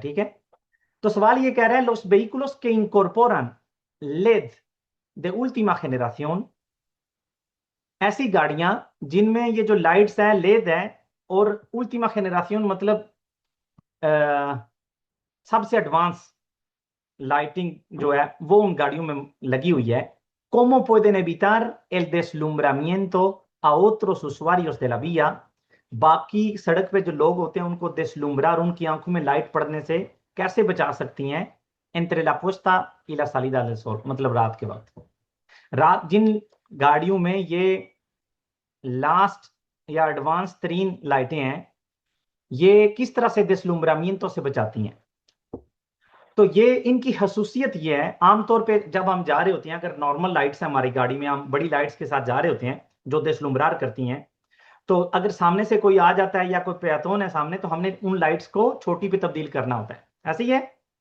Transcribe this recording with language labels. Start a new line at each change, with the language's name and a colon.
Hindi: ठीक है, तो सवाल ये कह रहा है,
Spanish: los vehículos que incorporan LED de última generación,
Hindi: ऐसी गाड़ियां जिनमें ये जो लाइट्स हैं लेद है, और उल्टीमा जनरेशन मतलब अ, सबसे एडवांस लाइटिंग जो है वो उन गाड़ियों में लगी हुई है।
Spanish: ¿Cómo pueden evitar el deslumbramiento a otros usuarios de la vía?
Hindi: बाकी सड़क पे जो लोग होते हैं उनको देसलुम्ब्रा, उनकी आंखों में लाइट पड़ने से कैसे बचा सकती हैं?
Spanish: entre la puesta y la salida del sol,
Hindi: मतलब रात के वक्त। रात जिन गाड़ियों में ये लास्ट या एडवांस तरीन लाइटें हैं, ये किस तरह से देसलुम्ब्रामियंतो से बचाती हैं? तो ये इनकी खसूसियत ये है, आमतौर पे जब हम जा रहे होते हैं, अगर नॉर्मल लाइट्स हैं हमारी गाड़ी में, हम बड़ी लाइट्स के साथ जा रहे होते हैं जो देसलुम्ब्रार करती हैं, तो अगर सामने से कोई आ जाता है या कोई पैथोन है सामने, तो हमने उन लाइट्स को छोटी पे तब्दील करना होता है, ऐसे ही है।